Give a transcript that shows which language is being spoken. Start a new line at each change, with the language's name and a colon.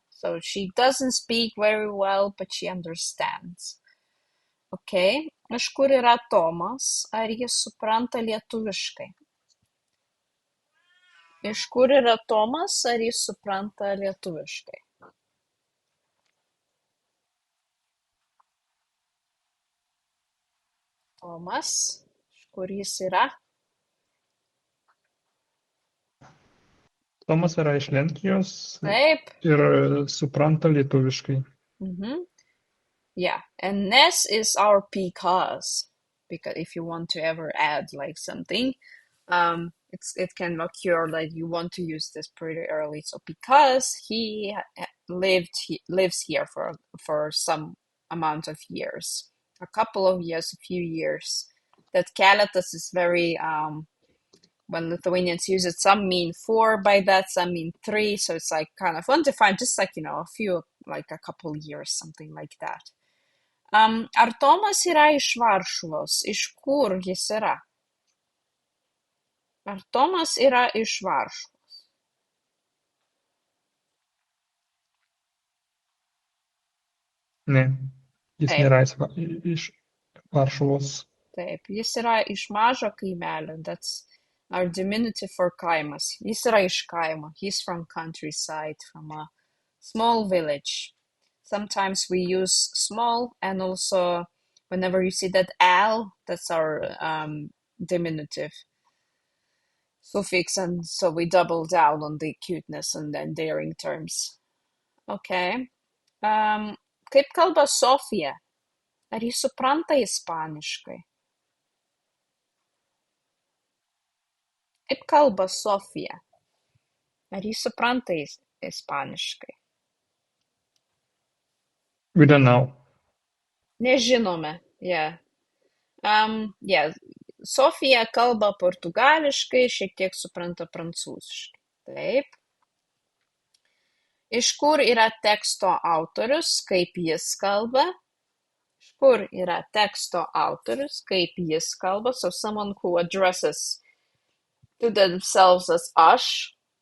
English: So she doesn't speak very well, but she understands.
Lithuanian: Okay. Iš kur yra Tomas? Ar jis supranta lietuviškai? Iš kur yra Tomas? Ar jis supranta lietuviškai? Tomas, iš kur jis yra? Tomas yra iš Lenkijos Taip. ir supranta lietuviškai.
English: Yeah, and nes is our because if you want to ever add like something, it can occur that you want to use this pretty early. So because he lives here for some amount of years, a couple of years, a few years. That keletas is very when Lithuanians use it, some mean 4 by that, some mean 3, so it's like kind of undefined, just like a few, like a couple years, something like that.
Lithuanian: Ar Tomas yra iš Varšuvos? Iš kur jis yra? Ar Tomas yra iš Varšuvos? Ne, jis Taip. nėra iš Varšuvos. Taip, jis yra iš mažo kaimelio.
English: That's our diminutive for kaimas.
Lithuanian: Jis yra iš kaimo.
English: He's from countryside, from a small village. Sometimes we use small, and also whenever you see that al, that's our diminutive suffix, and so we double down on the cuteness and endearing terms.
Lithuanian: Okay. Kaip kalba Sofija? Ar ji supranta ispaniškai? Kaip kalba Sofija? Ar ji supranta ispaniškai?
English: We don't know.
Lithuanian: Nežinome. Yeah. Yeah. Sofija kalba portugališkai, šiek tiek supranta prancūziškai. Taip. Iš kur yra teksto autorius, kaip jis kalba? Iš kur yra teksto autorius, kaip jis kalba?
English: So someone who addresses to themselves as aš.